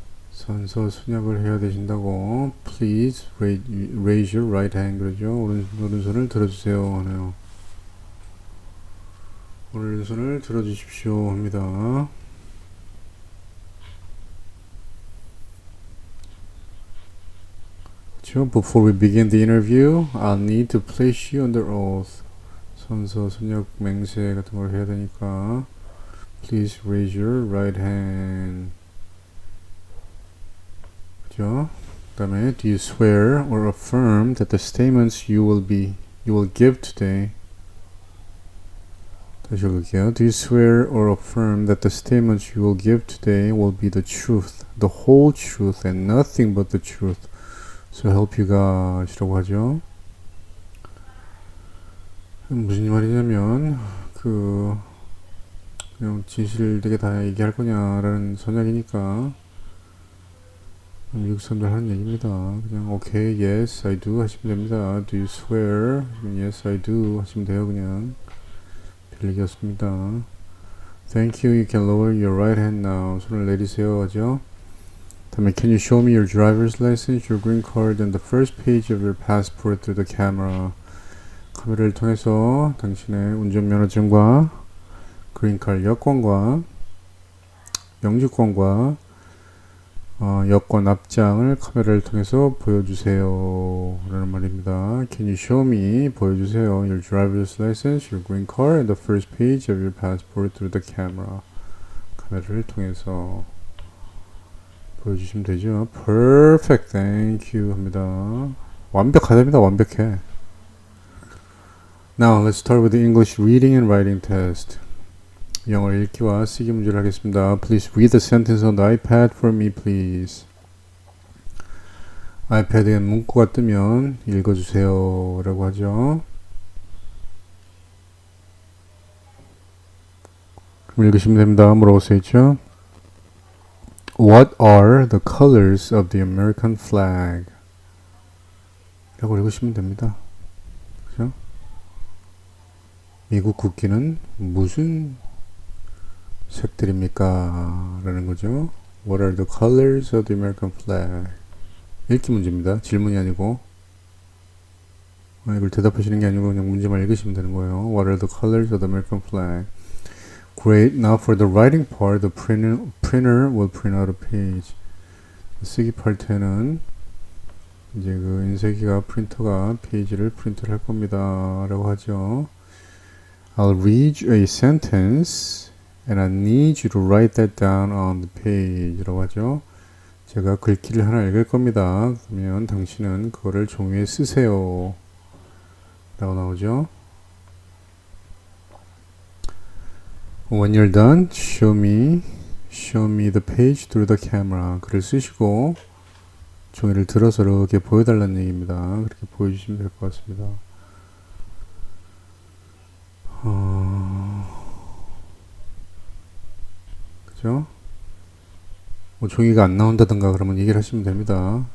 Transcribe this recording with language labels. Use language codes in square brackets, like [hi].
[ko] 선서 순약을 해야 되신다고. [en] Please raise your right hand. [ko] 그러죠? 오른손을 들어주세요 하네요. 오른손을 들어주십시오 합니다. 되겠죠. [en] Before we begin the interview, I'll need to place you under oath. [ko] 선서, 선역, 맹세 같은 걸 해야 되니까 [en] Please raise your right hand. [ko] 그죠? [en] 그 다음에 Do you swear or affirm that the statements you will give today [ko] 다시 읽을게요. [en] Do you swear or affirm that the statements you will give today will be the truth, the whole truth, and nothing but the truth? So help you God [ko] 이라고 하죠. 무슨 말이냐면 그냥 진실되게 다 얘기할 거냐라는 선약이니까 미국 사람들 하는 얘기입니다. [en] 그냥 okay, yes, I do [ko] 하시면 됩니다. [en] Do you swear? Yes, I do [ko] 하시면 돼요. 그냥 별 얘기였습니다. [en] Thank you. You can lower your right hand now. [ko] 손을 내리세요. 하죠. 다음에 [en] Can you show me your driver's license, your green card, and the first page of your passport through the camera? [ko] 카메라를 통해서 당신의 운전면허증과 그린카드 여권과 영주권과 여권 앞장을 카메라를 통해서 보여주세요 라는 말입니다. [en] Can you show me [ko] 보여주세요 [en] your driver's license, your green card, and the first page of your passport through the camera. [ko] 카메라를 통해서 보여주시면 되죠. [en] Perfect, thank you [ko] 합니다. 완벽하답니다. 완벽해. [en] Now let's start with the English reading and writing test. [ko] 영어 읽기와 쓰기 문제를 하겠습니다. [en] Please read the sentence on the iPad for me, please. [ko] 아이패드에 문구가 뜨면 읽어주세요 라고 하죠. 그럼 읽으시면 됩니다. 뭐라고 써있죠? [en] What are the colors of the American flag? [ko] 라고 읽으시면 됩니다. 그죠? 미국 국기는 무슨 색들입니까? 라는 거죠. [en] What are the colors of the American flag? [ko] 읽기 문제입니다. 질문이 아니고 이걸 대답하시는 게 아니고 그냥 문제만 읽으시면 되는 거예요. [en] What are the colors of the American flag? Great. Now for the writing part, the printer will print out a page. [ko] 쓰기 파트에는 이제 그 인쇄기가 프린터가 페이지를 프린트를 할 겁니다. 라고 하죠. [en] I'll read you a sentence and I need you to write that down on the page [ko] 라고 하죠. 제가 글귀를 하나 읽을 겁니다. 그러면 당신은 그거를 종이에 쓰세요 라고 나오죠. [en] When you're done, show me the page through the camera. [ko] 글을 쓰시고 종이를 들어서 이렇게 보여달라는 얘기입니다. 그렇게 보여주시면 될 것 같습니다. 그죠? 뭐 종이가 안 나온다든가 그러면 얘기를 하시면 됩니다.